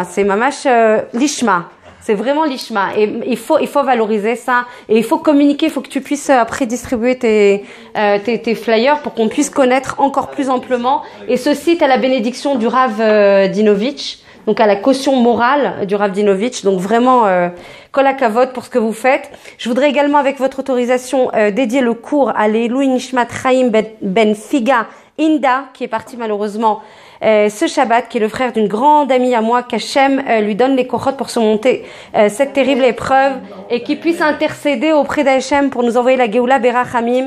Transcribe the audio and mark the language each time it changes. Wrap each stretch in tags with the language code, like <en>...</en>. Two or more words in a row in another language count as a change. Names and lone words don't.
<fr>C'est</fr> <he>ממש לשמה.</he> <fr>C'est vraiment l'ishma. Et il faut valoriser ça. Et il faut communiquer. Il faut que tu puisses après distribuer tes flyers pour qu'on puisse connaître encore plus amplement. Et ce site a la bénédiction du Rav Dinovitch. Donc à la caution morale du Rav Dinovitch. Donc vraiment,</fr> <he>כל הכבוד</he> <fr>pour ce que vous faites. Je voudrais également, avec votre autorisation, dédier le cours à</fr> <he>לעילוי נשמת</he> <fr>Chaim Ben Figa Inda, qui est parti malheureusement ce Shabbat, qui est le frère d'une grande amie à moi, qu'Hachem lui donne les kochot pour surmonter cette terrible épreuve et qui puisse intercéder auprès d'Hachem pour nous envoyer la</fr> <he>גאולה ברחמים.</he>